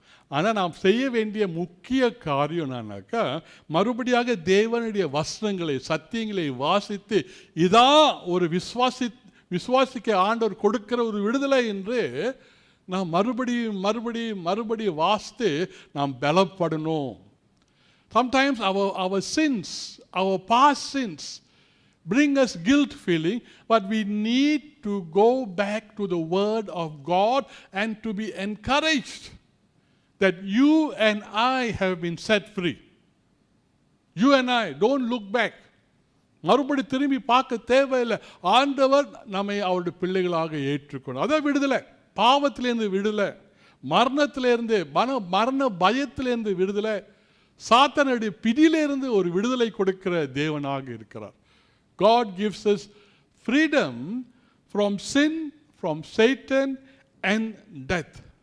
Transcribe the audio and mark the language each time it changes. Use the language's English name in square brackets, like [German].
[Tamil] ஆனால் நாம் செய்ய வேண்டிய முக்கிய காரியம் என்னன்னாக்கா, மறுபடியாக தேவனுடைய வசனங்களை, சத்தியங்களை வாசித்து இதான் ஒரு விசுவாசிக்க ஆண்டவர் கொடுக்கிற ஒரு விடுதலை என்று நாம் மறுபடியும் வாசித்து நாம் பலப்படணும். [English] Sometimes our sins, our past sins bring us guilt feeling, but we need to go back to the word of God and to be encouraged that you and I have been set free. You and I, don't look back. [Tamil] மறுபடி திரும்பி பார்க்க தேவையில்லை. ஆண்டவர் நம்மை அவருடைய பிள்ளைகளாக ஏற்றுக்கொண்டு, அதான் விடுதலை. பாவத்திலேருந்து விடுதலை, மரணத்திலேருந்து மரண பயத்திலேருந்து விடுதலை, சாத்தானுடைய பிடியிலிருந்து ஒரு விடுதலை கொடுக்கிற தேவனாக இருக்கிறார். [English] God gives us freedom from sin, from Satan and death.